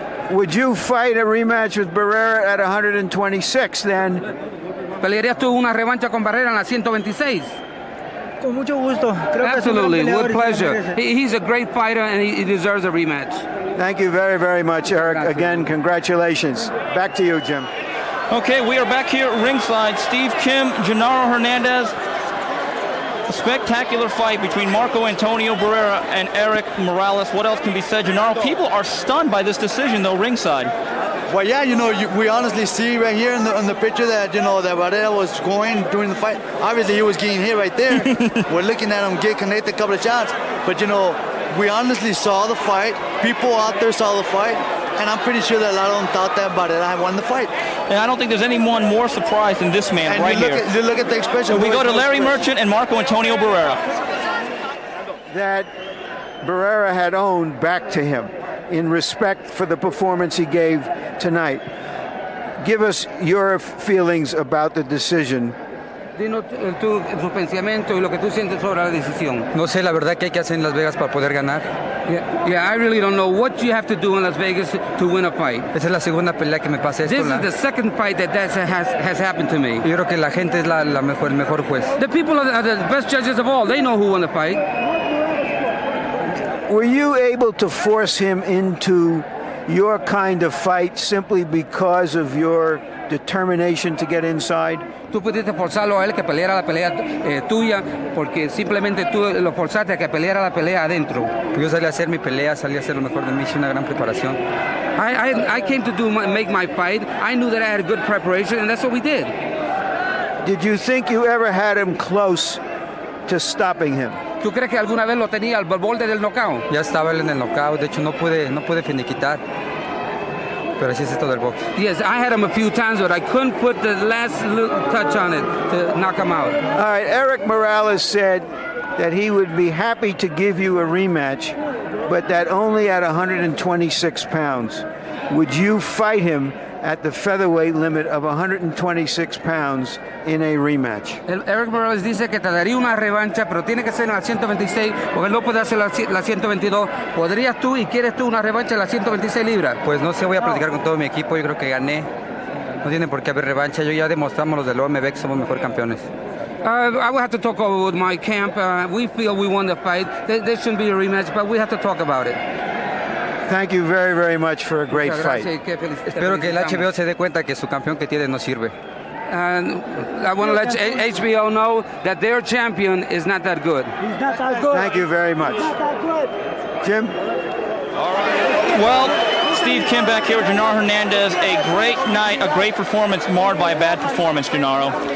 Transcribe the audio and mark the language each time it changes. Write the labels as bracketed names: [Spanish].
[English] Would you fight a rematch with Barrera at 126 then? [Spanish] ¿Pelearías tú una revancha con Barrera en la 126? Con mucho gusto. [English] Absolutely, with pleasure. He's a great fighter and he deserves a rematch. Thank you very, very much, Erik. Again, congratulations. Back to you, Jim. Okay, we are back here at ringside. Steve Kim, Genaro Hernandez. A spectacular fight between Marco Antonio Barrera and Erik Morales. What else can be said, Genaro? People are stunned by this decision, though, ringside. Well, yeah, we honestly see right here in the picture that, that Barrera was going during the fight. Obviously, he was getting hit right there. We're looking at him get connected a couple of shots. But, we honestly saw the fight. People out there saw the fight. And I'm pretty sure that a lot of them thought that Barrera had won the fight. And I don't think there's anyone more surprised than this man here. You look at the expression. So we go to Larry Merchant and Marco Antonio Barrera. That Barrera had owned back to him in respect for the performance he gave tonight. Give us your feelings about the decision. [Spanish] Dinos tu pensamiento y lo que tú sientes sobre la decisión. No sé la verdad qué hay que hacer en Las Vegas para poder ganar. [English] Yeah, I really don't know what you have to do in Las Vegas to win a fight. [Spanish] Esa es la segunda pelea que me pasa esto. [English] This is the second fight that has happened to me. [Spanish] Yo creo que la gente es el mejor juez. [English] The people are the best judges of all. They know who won the fight. Were you able to force him into your kind of fight simply because of your determination to get inside? [Spanish] Tú pudiste forzarlo a él que peleara la pelea tuya porque simplemente tú lo forzaste a que peleara la pelea adentro. Yo salí a hacer mi pelea, salí a hacer lo mejor de mí, hice una gran preparación. [English] I came to make my fight. I knew that I had good preparation, and that's what we did. Did you think you ever had him close to stopping him? [Spanish] ¿Tú crees que alguna vez lo tenía al borde del knockout? Ya estaba él en el knockout, de hecho no pude finiquitar. Pero así es esto del box. [English] Yes, I had him a few times, but I couldn't put the last little touch on it to knock him out. All right, Erik Morales said that he would be happy to give you a rematch, but that only at 126 pounds. Would you fight him at the featherweight limit of 126 pounds in a rematch? [Spanish] Erik Morales dice que te daría una revancha, pero tiene que ser en la 126, porque no puede hacer la 122. ¿Podrías tú y quieres tú una revancha en la 126 libras? Pues no sé, voy a platicar con todo mi equipo, yo creo que gané. No tiene por qué haber revancha, yo ya demostramos los del OMB que somos mejor campeones. [English] I will have to talk over with my camp. We feel we won the fight. There shouldn't be a rematch, but we have to talk about it. Thank you very, very much for a great fight. [Spanish] Espero que el HBO se dé cuenta que su campeón que tiene no sirve. [English] And I want to let HBO know that their champion is not that good. He's not that good. Thank you very much. Not that good. Jim? Well, Steve Kim back here with Genaro Hernandez. A great night, a great performance marred by a bad performance, Genaro.